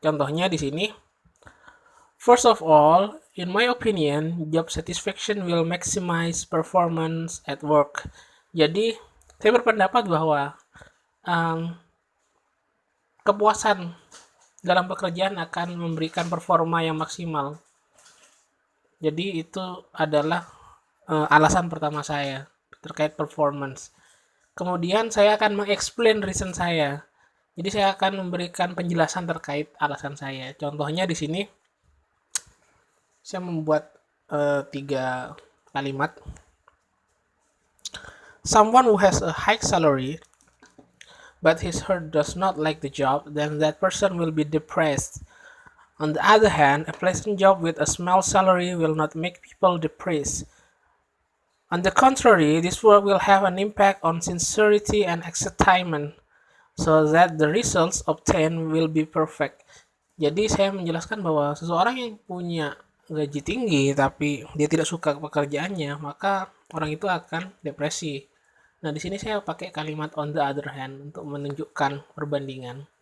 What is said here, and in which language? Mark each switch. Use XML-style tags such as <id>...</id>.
<id>Contohnya di sini,</id> <en>first of all, in my opinion, job satisfaction will maximize performance at work.</en> <id>Jadi saya berpendapat bahwa um, kepuasan dalam pekerjaan akan memberikan performa yang maksimal. Jadi itu adalah alasan pertama saya terkait performance. Kemudian saya akan mengexplain reason saya. Jadi saya akan memberikan penjelasan terkait alasan saya. Contohnya di sini saya membuat 3 kalimat.</id> <en>Someone who has a high salary but his heart does not like the job, then that person will be depressed. On the other hand, a pleasant job with a small salary will not make people depressed. On the contrary, this work will have an impact on sincerity and excitement, so that the results obtained will be perfect.</en> <id>Jadi saya menjelaskan bahwa seseorang yang punya gaji tinggi tapi dia tidak suka pekerjaannya, maka orang itu akan depresi. Nah, di sini saya pakai kalimat</id> <en>on the other hand</en> <id>untuk menunjukkan perbandingan.</id>